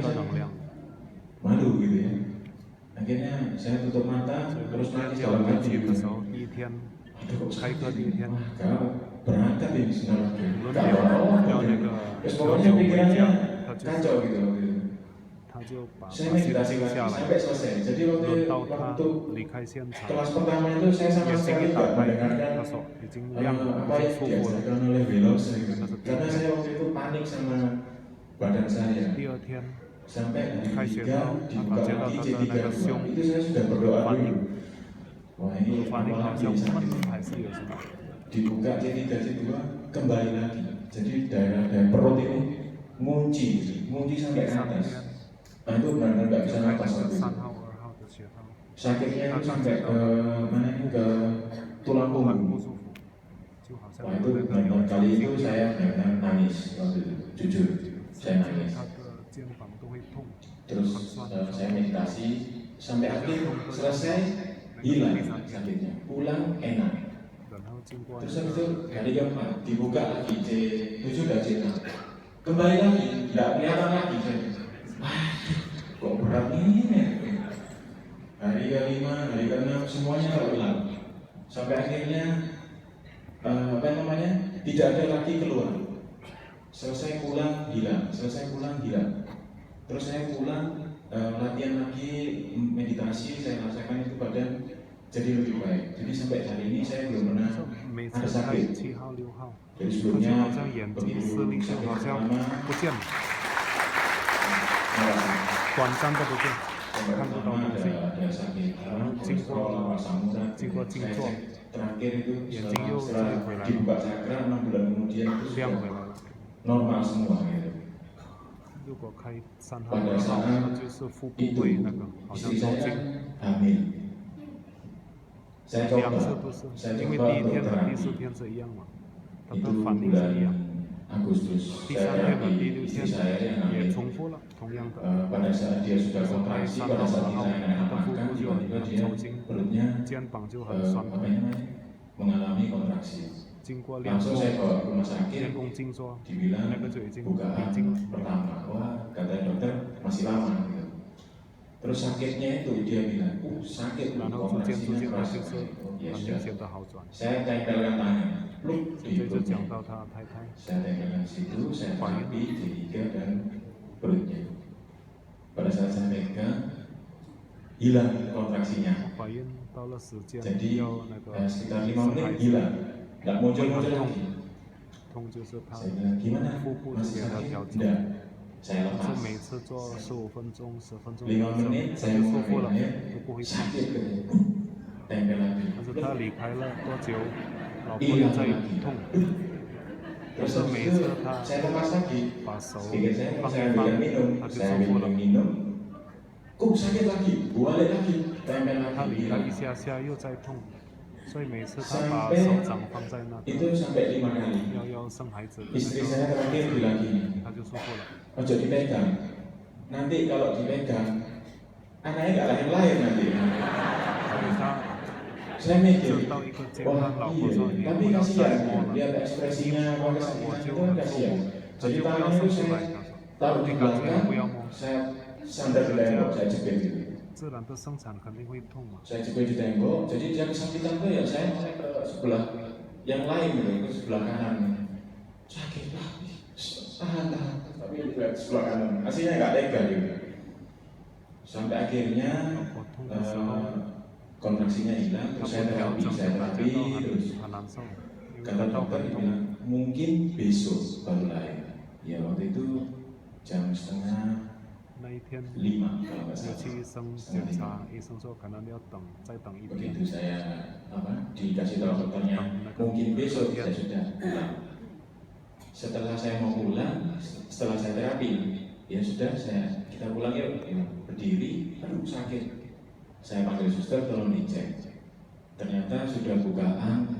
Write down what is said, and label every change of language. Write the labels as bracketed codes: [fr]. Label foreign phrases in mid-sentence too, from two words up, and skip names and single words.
[id] Malu gitu ya. Akhirnya saya tutup mata, terus nangis dalam hati gitu. Aduh, kau berangkat ini sebenarnya. Terus pokoknya pikirannya kacau gitu waktu itu. [zh] 他就把 [id] saya [zh] 把心 [id] meditasi [zh] 静 [id] lagi [zh] 下来， [id] sampai selesai. Jadi [zh] 轮到他 [id] waktu [zh] 离开现场， [id] kelas pertama itu saya sama [zh] 眼睛 [id] sekali [zh] 一 [id] nggak [zh] 打开， [id] mendengarkan [zh] 他说已经亮了， [id] apa [zh] 已经 [id] yang [zh] 舒服了。 [id] diajarkan oleh Velos gitu. Karena setiap Karena hari. saya waktu itu panik sama badan saya. [zh] 第二天 [id] Sampai hari [zh] 开学 [id] ketiga [zh] 到，他 [id] dibuka [zh] 感觉到 [id] lagi [zh] 他的那个 C32 胸 [id] itu saya sudah berdoa [zh] 反 [id] dulu. [zh] 应， [id] Wah ini [zh] 反 [id] apa [zh] 应好 [id] lagi [zh] 像 [id] sakit? [zh] 闷还是有什么？ [id] Dibuka C3 C2 kembali lagi. Jadi daerah perut ini ngunci sampai ke [zh] 第三 [id] atas. [zh] 天 [id] Nah itu benar-benar nggak [zh] 就 [id] bisa [zh] 开那 [id] napas [zh] 个 [id] waktu [zh] 3 [id] itu. [zh] 号、2号的血号， [id] Sakitnya itu sampai ke mana ini ke tulang [zh] 突然不 [id] punggung. [zh] 舒服，就好像 [id] Wah [zh] 有 [id] itu [zh] 那个 [id] benar-benar [zh] 有 [id] kali [zh] 长 [id] itu [zh] 经一样， [id] saya benar-benar nangis waktu itu, jujur [zh] 甚 [id] saya [zh] 至 [id] nangis. [zh] 他的肩膀都会痛， [id] Terus [zh] 很酸。 [id] saya meditasi sampai akhir selesai hilang sakitnya, pulang enak. [zh] 然后经过 [id] Terus [zh] 那 [id] habis itu [zh] 个 [id] hari keempat dibuka lagi C7 dan C6, kembali lagi nggak kelihatan lagi saya. Wah, kok berat ini? Hari kelima, hari keenam semuanya terulang sampai akhirnya tidak ada lagi keluar. Selesai pulang hilang, selesai pulang hilang. Terus saya pulang latihan lagi meditasi, saya rasakan itu badan jadi lebih baik. Jadi sampai hari ini saya belum pernah [zh] 每 [id] ada [zh] 次开 [id] sakit. [zh] 7号、6号， [id] Jadi [zh] 他就 [id] sebelumnya [zh] 好像眼睛视 [id] begitu [zh] 力就 [id] sakit [zh] 好像 [id] pertama, [zh] 不见了， 短暂的不见， [id] yang [zh] 看不到 [id] pertama [zh] 东西。 [id] ada sakit, kolesterol, asam urat. [zh] 经过静坐， [id] Terakhir itu [zh] 眼睛又 [id] setelah [zh] 回来了， [id] dibuka chakra 6 bulan kemudian itu [zh] 亮 [id] sudah [zh] 回来了。 [id] normal semua gitu. [zh] 如果开3号、 [id] Pada [zh] 2号， [id] saat [zh] 那就是腹部 [id] itu [zh] 会那个好像 [id] istri [zh] 抽 [id] saya [zh] 筋， [id] hamil. Saya [zh] 2 [id] coba, [zh] 次都是， [id] saya [zh] 因为 [id] coba [zh] 第一 [id] untuk [zh] 天和 [id] terapi. [zh] 第4天是一样嘛，它 [id] Itu [zh] 的反应是 [id] bulan [zh] 一样。 [id] Agustus [zh] 第 [id] saya [zh] 3天和 [id] terapi [zh] 第6 [id] istri [zh] 天 [id] saya yang [zh] 也 [id] hamil. [zh] 重复了同样的， [id] Pada saat dia sudah [zh] 就是开 [id] kontraksi, [zh] 3 [id] pada [zh] 号、 [id] saat [zh] 2号， [id] kita [zh] 他 [id] enak [zh] 的腹 [id] makan, [zh] 部就 [id] tiba-tiba [zh] 很 [id] dia [zh] 抽筋， [id] perutnya [zh] 肩膀就很酸。 [id] mengalami kontraksi. [zh] 经过练 [id] Langsung [zh] 功， [id] saya bawa ke rumah sakit, [zh] 练功静坐， [id] dibilang [zh] 那个就已经 [id] bukaan [zh] 闭经了。 [id] pertama. Wah, kata dokter masih lama gitu. Terus sakitnya itu dia bilang, sakit [zh] 然 [id] loh, [zh] 后逐渐 [id] kontraksinya [zh] 它 [id] keras [zh] 就是 [id] sekali. Oh, ya [zh] 很明 [id] sudah. [zh] 显的好转。 [id] Saya tempelkan tangan, pluk [zh] 现 [id] di [zh] 在就 [id] perutnya. [zh] 讲到他太太， [id] Saya tempelkan situ, saya terapi J3 dan perutnya. Pada saat saya pegang, hilang kontraksinya. [zh] 怀孕到了时间 [id] Jadi [zh] 要那个 [id] sekitar 5 [zh] 生 [id] menit [zh] 孩子， [id] hilang, nggak muncul-muncul lagi. [zh] 痛就是他 [id] Saya bilang gimana? [zh] 腹部就 [id] Masih [zh] 给他 [id] sakit? [zh] 调整， [id] Enggak. Saya [zh] 但是 [id] lepas. [zh] 每次做15分钟、10分钟 [id] 5 menit [zh] 他 [id] saya [zh] 就 [id] mau [zh] 舒服了， [id] ngambilnya, [zh] 就不会痛。 [id] sakit gitu. Tempel lagi. [zh] 但是他离开了多久，老婆又 [id] Hilang [zh] 在 [id] lagi. [zh] 痛， [id] Terus [zh] 但是 [id] habis [zh] 每 [id] itu [zh] 次他 [id] saya lepas lagi. [zh] 把手 [id] Sedikit saya [zh] 放 [id] saya [zh] 一放 [id] ambil，minum, [zh] 他就 [id] saya [zh] 舒服 [id] ambil [zh] 了。 [id] minum. Kok sakit lagi? Balik lagi. Tempel [zh] 他 [id] lagi. [zh] 离开 [id] hilang. [zh] 一下下又在痛，所以每次他把 [id] Sampai [zh] 手掌放在那 [id] itu [zh] 个 [id] sampai 5 kali. [zh] 要生孩子的 [id] Istri [zh] 那 [id] saya [zh] 个， [id] terakhir bilang gini, [zh] 他就舒服了。 [jv] ojo dipegang. [id] Nanti kalau dipegang, anaknya nggak lahir-lahir nanti. [zh] 所以他 [id] Saya mikir, [zh] 就到一个阶 [id] wah [zh] 段，老婆 [id] iya, [zh] 说你 [id] tapi [zh] 不要 [id] kasihan [zh] 再摸了， [id] lihat ekspresinya [zh] 摸 [id] kalau [zh] 了 [id] kesini [zh] 我 [id] itu [zh] 就 [id] kan [zh] 很舒 [id] kasihan. [zh] 服，他 [id] Jadi [zh] 就不要 [id] tangannya [zh] 生 [id] itu [zh] 出来。 [id] saya [zh] 他说 [id] taruh [zh] 你 [id] di [zh] 感觉都不要 [id] belakang, [zh] 摸， [id] saya sandar di tembok, saya jepit gitu. [zh] 自然的生产肯定会痛嘛。 [id] Saya jepit di tembok, jadi dia kesakitan tuh ya saya ke sebelah yang lain gitu, ke sebelah kanan. Sakit lagi, tahan, tapi lihat sebelah kanan, aslinya nggak tega gitu. Sampai akhirnya [zh] 老婆痛的时候， [id] kontraksinya hilang, [zh] 他 [id] terus [zh] 不 [id] saya [zh] 调 [id] terapi, [zh] 整， [id] saya [zh] 感 [id] terapi [zh] 觉到 [id] terus [zh] 很难受，因为 [id] kata [zh] 感到 [id] dokter [zh] 很痛。 [id] bilang mungkin besok baru lahir. Ya waktu itu jam setengah [zh] 那一天 [id] 5 kalau nggak [zh] 有 [id] salah. [zh] 去医生检查，医生说可能要等，再等一天。 [id] Begitu saya dikasih tahu dokternya mungkin besok saya sudah pulang. Setelah saya mau pulang, setelah saya terapi, ya sudah kita pulang yuk. Berdiri, aduh sakit. Saya panggil suster tolong dicek. Ternyata sudah bukaan 6.